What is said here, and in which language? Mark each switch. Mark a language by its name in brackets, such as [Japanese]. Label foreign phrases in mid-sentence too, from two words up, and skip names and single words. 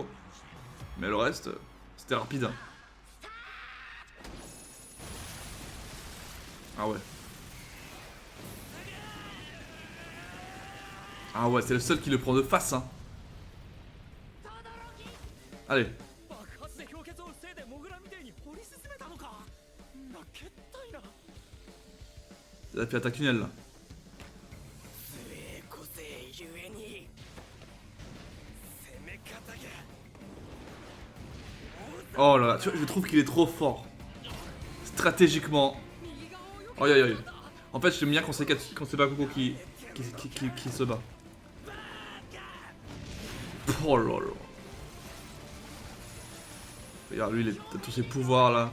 [French] Mais le reste, c'était rapide. Hein. Ah ouais. Ah ouais, c'est le seul qui le prend de face. Hein. Allez. [Japanese] 爆発で氷結を防いでモグラみたいに掘り進めたのかなけったいな [French] Ça fait attaque tunnel là. [Japanese] 強え個性ゆえに攻め方が [French] Oh là là, tu vois, je trouve qu'il est trop fort. Stratégiquement. Aïe aïe aïe. En fait, j'aime bien quand c'est Bakugo qui se bat. Oh là là. Regarde, lui, il a tous ses pouvoirs là.